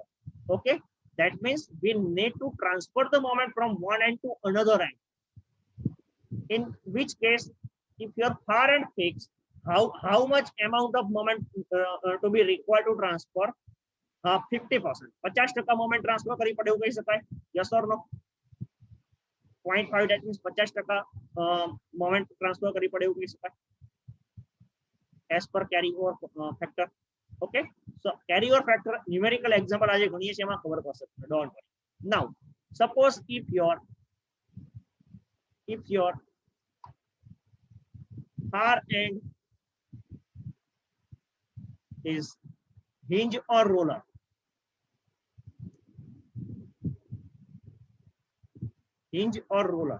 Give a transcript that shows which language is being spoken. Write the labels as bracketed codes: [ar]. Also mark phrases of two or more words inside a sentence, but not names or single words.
[en] Okay, that means we need to transfer the moment from one end to another end. In which case, if your far end fixed, how much amount of moment to be required to transfer? [gu] 50%. 50% [en] moment transfer [gu] કરી પડે એવું કહી શકાય? [en] Yes or no? [gu] 0.5, that means 50% [en] moment transfer [gu] કરી પડે એવું કહી શકાય? [en] As per carry over factor. Okay, so carry over factor numerical example [gu] આજે ગણીએ છીએ, એમાં ખબર પડશે. [en] Don't worry. Now, suppose if your far end is hinge or roller. Hinge or roller.